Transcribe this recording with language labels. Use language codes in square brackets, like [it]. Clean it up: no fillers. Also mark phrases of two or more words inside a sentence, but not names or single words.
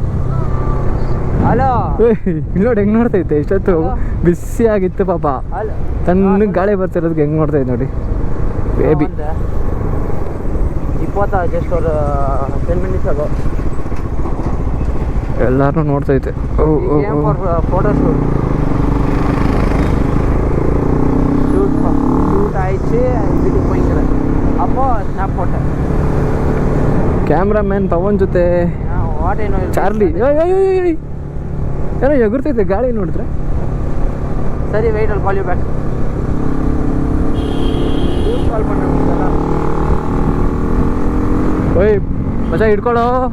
[kn] ನೋಡಿ ಹೆಂಗೆ ನೋಡ್ತೈತೆ, ಇಷ್ಟೊತ್ತು ಬಿಸಿ ಆಗಿತ್ತು ಪಾಪ. ತಣ್ಣಗೆ ಗಾಳಿ ಬರ್ತಿರೋದಕ್ಕೆ ಹೆಂಗೆ ನೋಡ್ತೈತೆ ನೋಡಿ ಬೇಬಿ. 20 [en] just 10 minutes [kn] ಆಗೋ. ಎಲ್ಲಾರನ್ನೂ ನೋಡ್ತೈತೆ. [en] photos shoot [ta] ஆயிடுச்சு, வீட்டுக்கு போய்க்கிறேன். அப்போ ಸ್ನ್ಯಾಪ್ போட்டேன். [kn] ಕ್ಯಾಮ್ರಾಮ್ಯಾನ್ ಪವನ್ ಜೊತೆ ವಾಟೇನೋ ಚಾರ್ಲಿ. ಏನೋ ಎಗುರ್ತೈತೆ ಗಾಳಿ ನೋಡಿದ್ರೆ. [en] ಸರಿ, wait I'll call you back. [ta] ಕಾಲ್ பண்ணுறேன். [kn] ಓಯ್ ಮಚ್ಚ ಹಿಡ್ಕೊಳ್ಳೋ.